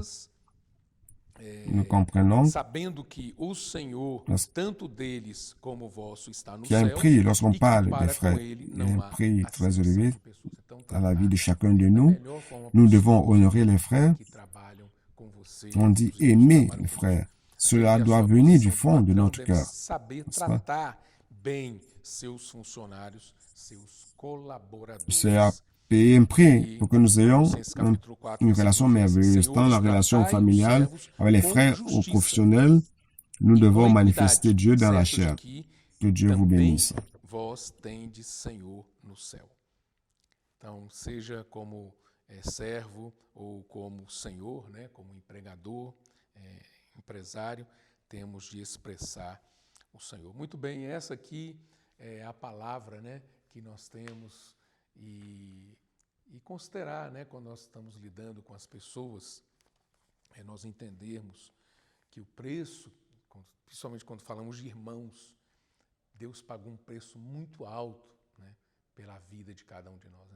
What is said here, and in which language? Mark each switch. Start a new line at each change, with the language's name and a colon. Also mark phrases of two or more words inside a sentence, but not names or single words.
French: Nous comprenons qu'il y a un prix lorsqu'on parle des frères. Il y a un prix très élevé dans la vie de chacun de nous. Nous devons honorer les frères. On dit aimer les frères. Cela doit venir du fond de notre cœur.
Portuguese: bem seus funcionários, seus colaboradores.
French: C'est à payer un prix pour que nous ayons
Portuguese: capítulo 4,
French: une relation merveilleuse. Dans la relation familiale, avec les frères ou professionnels, nous devons manifester Dieu dans la chair. Que Dieu vous bénisse.
Portuguese: Vós tendes Senhor no céu. Então, seja como servo ou como senhor, né, como empregador, empresário, temos de expressar o Senhor. Muito bem, essa aqui é a palavra, né, que nós temos e considerar, né, quando nós estamos lidando com as pessoas, nós entendermos que o preço, principalmente quando falamos de irmãos, Deus pagou um preço muito alto, né, pela vida de cada um de nós.